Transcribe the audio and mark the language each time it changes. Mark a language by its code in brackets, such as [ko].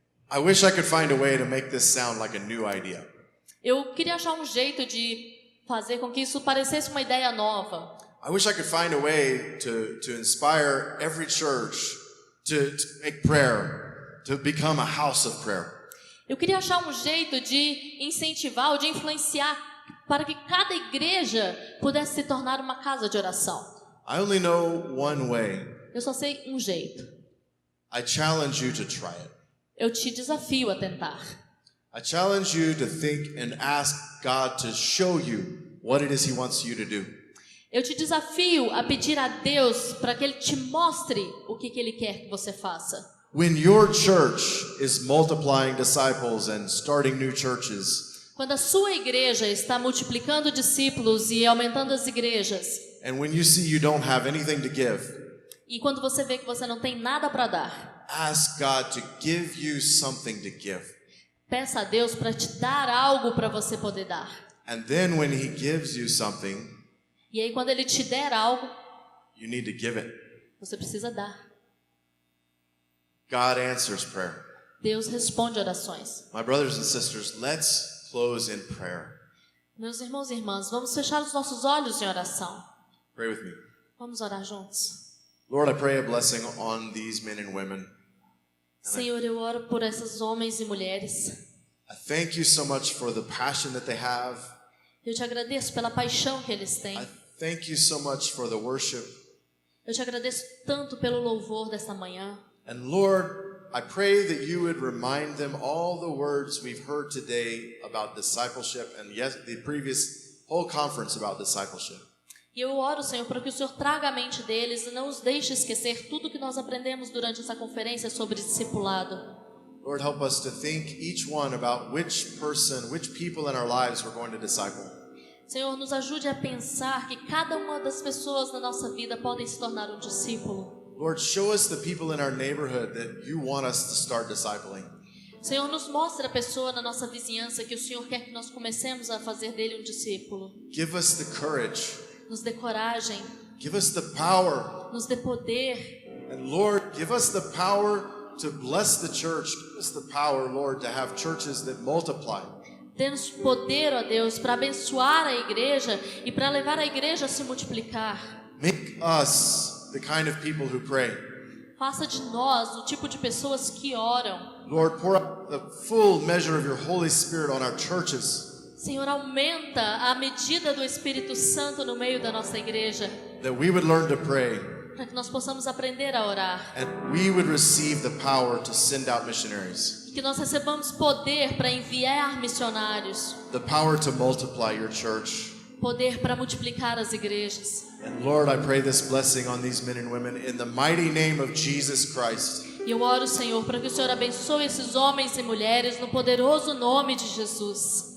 [en] I wish I could find a way to make this sound like a new idea. [pt] Eu queria achar um jeito de fazer com que isso parecesse uma ideia nova. [en] I wish I could find a way to inspire every church to make prayer, to become a house of prayer. [pt] Eu queria achar um jeito de incentivar ou de influenciar para que cada igreja pudesse se tornar uma casa de oração. [en] I only know one way. [pt] Eu só sei um jeito. [en] I challenge you to try it. [pt] Eu te desafio a tentar. [en] I challenge you to think and ask God to show you what it is He wants you to do. [pt] Eu te desafio a pedir a Deus para que Ele te mostre o que Ele quer que você faça. [en] When your church is multiplying disciples and starting new churches, [pt] Quando a sua igreja está multiplicando discípulos e aumentando as igrejas, [en] and when you see you don't have anything to give, [pt] e quando você vê que você não tem nada para dar, [en] ask God to give you something to give. [pt] peça a Deus para te dar algo para você poder dar. [en] And then when He gives you something, [pt] E aí quando Ele te der algo, [en] you need to give it. [pt] você precisa dar. [en] God answers prayer. [pt] Deus responde orações. [en] My brothers and sisters, let's close in prayer. [pt] Meus irmãos e irmãs, vamos fechar os nossos olhos em oração. [en] Pray with me. [pt] Vamos orar juntos. [en] Lord, I pray a blessing on these men and women. [pt] Senhor, eu oro por esses homens e mulheres. [en] I thank you so much for the passion that they have. [pt] Eu te agradeço pela paixão que eles têm. [en] I thank you so much for the worship. [pt] Eu te agradeço tanto pelo louvor desta manhã. [en] And Lord, I pray that you would remind them all the words we've heard today about discipleship and yes, the previous whole conference about discipleship. [pt] E eu oro, Senhor, para que o Senhor traga à mente deles e não os deixe esquecer tudo que nós aprendemos durante essa conferência sobre discipulado. [en] Lord, help us to think each one about which person, which people in our lives we're going to disciple. [pt] Senhor, nos ajude a pensar que cada uma das pessoas na nossa vida podem se tornar um discípulo. [en] Lord, show us the people in our neighborhood that you want us to start discipling. [pt] Senhor, nos mostre a pessoa na nossa vizinhança que o Senhor quer que nós comecemos a fazer dele um discípulo. [en] Give us the courage. [pt] Nos dê coragem, [en] Give us the power. [pt] nos dê poder. [en] And Lord, give us the power to bless the church. Give us the power, Lord, to have churches that multiply. [pt] Dê-nos poder, ó Deus, para abençoar a igreja e para levar a igreja a se multiplicar. [en] Make us the kind of people who pray. [pt] Faça de nós o tipo de pessoas que oram. [en] Lord, pour out the full measure of your Holy Spirit on our churches, [pt] Senhor, aumenta a medida do Espírito Santo no meio da nossa igreja, [en] that we would learn to pray [pt] para que nós possamos aprender a orar. [en] and we would receive the power to send out missionaries, [pt] E que nós recebamos poder para enviar missionários, [en] the power to multiply your church. [pt] poder para multiplicar as igrejas. [en] And Lord, I pray this blessing on these men and women in the mighty name of Jesus Christ. [pt] E eu oro, Senhor, para que o Senhor abençoe esses homens e mulheres no poderoso nome de Jesus.